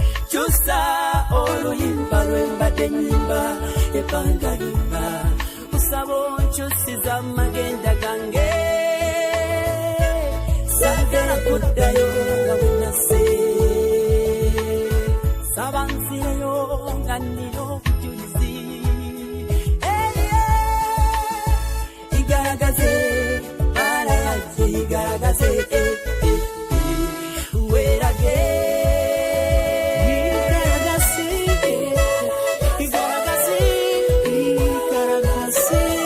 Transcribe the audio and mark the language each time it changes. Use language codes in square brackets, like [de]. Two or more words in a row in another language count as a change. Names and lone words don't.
[lg] Kyusa oluyimba lwe mbadde nnyimba, ebbanga lyonna. Kusaba onkyusiza amagenda gange. Saagala kuddayo nga bwe nase. Saba nzireyo nga nnina obujulizi. [en] Hey, yeah. [rw] Igaragaze, mara yajje, igaragaze, eh, eh. Wera de. Igaragaze, igaragaze, igaragaze.